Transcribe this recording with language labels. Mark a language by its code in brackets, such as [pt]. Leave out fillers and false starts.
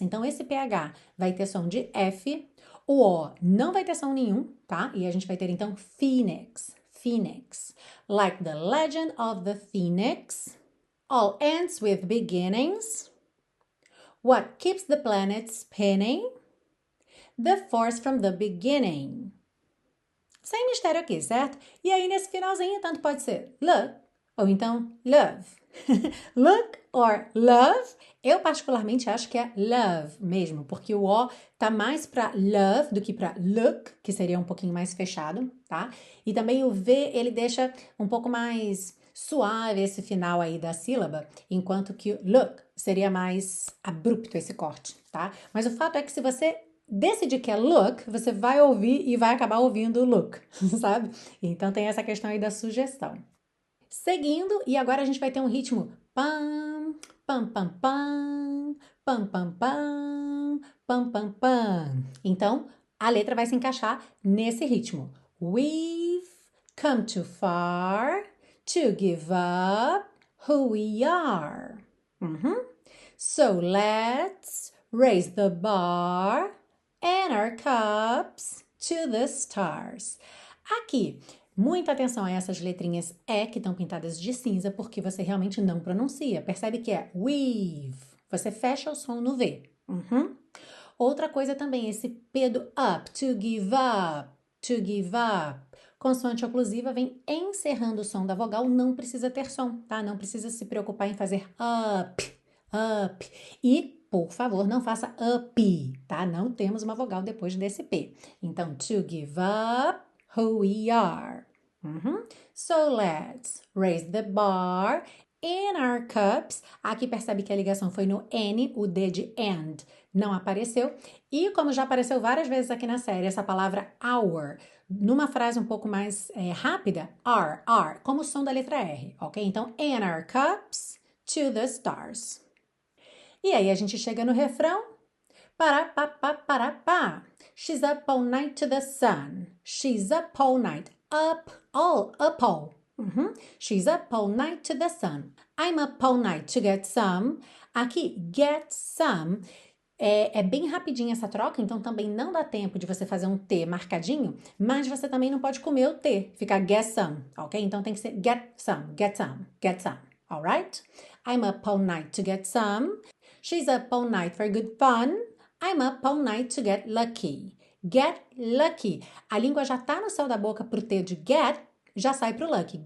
[pt] Então, esse PH vai ter som de F, o O não vai ter som nenhum, tá? E a gente vai ter, então, Phoenix. [en] Phoenix. Like the legend of the Phoenix. All ends with beginnings. What keeps the planet spinning? The force from the beginning. [pt] Sem mistério aqui, certo? E aí, nesse finalzinho, tanto pode ser look ou então love. [en] Look or love, [pt] eu particularmente acho que é love mesmo, porque o O tá mais para love do que para look, que seria um pouquinho mais fechado, tá? E também o V, ele deixa um pouco mais suave esse final aí da sílaba, enquanto que o look seria mais abrupto esse corte, tá? Mas o fato é que se você decidir que é look, você vai ouvir e vai acabar ouvindo look, sabe? Então tem essa questão aí da sugestão. Seguindo, e agora a gente vai ter um ritmo pam, pam, pam, pam, pam, pam, pam, pam, pam, pam. Então, a letra vai se encaixar nesse ritmo. [en] We've come too far to give up who we are. So let's raise the bar and our cups to the stars. [pt] Aqui, muita atenção a essas letrinhas E que estão pintadas de cinza, porque você realmente não pronuncia. Percebe que é we've. Você fecha o som no V. Outra coisa também, esse P do up, [en] to give up, to give up. [pt] Consoante oclusiva vem encerrando o som da vogal, não precisa ter som, tá? Não precisa se preocupar em fazer up, up. E, por favor, não faça up, tá? Não temos uma vogal depois desse P. [en] Então, to give up who we are. So let's raise the bar in our cups. [pt] Aqui percebe que a ligação foi no N, o D de and não apareceu. E como já apareceu várias vezes aqui na série, essa palavra our, numa frase um pouco mais rápida, are, como o som da letra R, ok? [en] Então, in our cups to the stars. [pt] E aí a gente chega no refrão. Pará, pá, pá, pará, pá. [en] She's up all night to the sun. She's up all night. Up all. She's up all night to the sun. I'm up all night to get some. Aqui, get some. [pt] É bem rapidinho essa troca, então também não dá tempo de você fazer um T marcadinho, mas você também não pode comer o T, fica [en] get some, [pt] ok? Então tem que ser [en] get some, get some, get some, alright? I'm up all night to get some. She's up all night for good fun. I'm up all night to get lucky. Get lucky. [pt] A língua já tá no céu da boca pro T de get, já sai pro lucky.